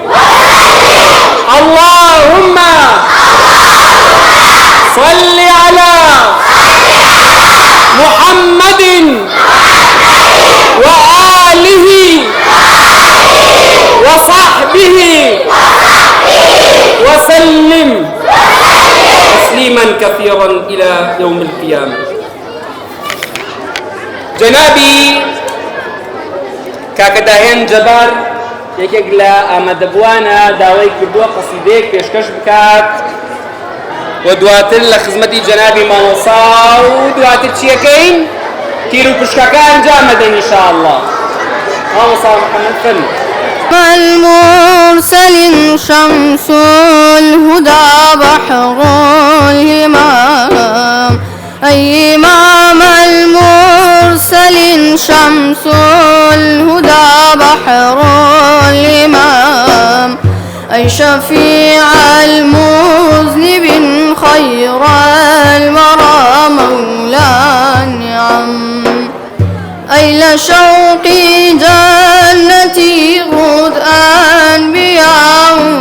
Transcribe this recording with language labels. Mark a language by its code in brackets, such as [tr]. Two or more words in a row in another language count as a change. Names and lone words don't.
[ar] اللهم صل على محمد وآله وصحبه وسلم تسليما كثيرا إلى يوم القيامة. [ckb] جنابي كاكداهين جبار یەکێک لە ئامادەبوانە داوای کردووە قەسیدەیەک پێشکەش بکات و دواتر لە خزمەتی جەنابی مامۆستا و دواتر چیەکەین تیر و پشکەکە ئەنجام بدەین ئینشاءالله. مامۆستا محەممەد فەرموو. [ar] المرسل شمس الهدى بحر الهمام أي إمام المرسل شمس الهدى بحر الإمام أي شفيع المذنب خير الورى مولى النعم أي لشوق جنتي غد أنبياء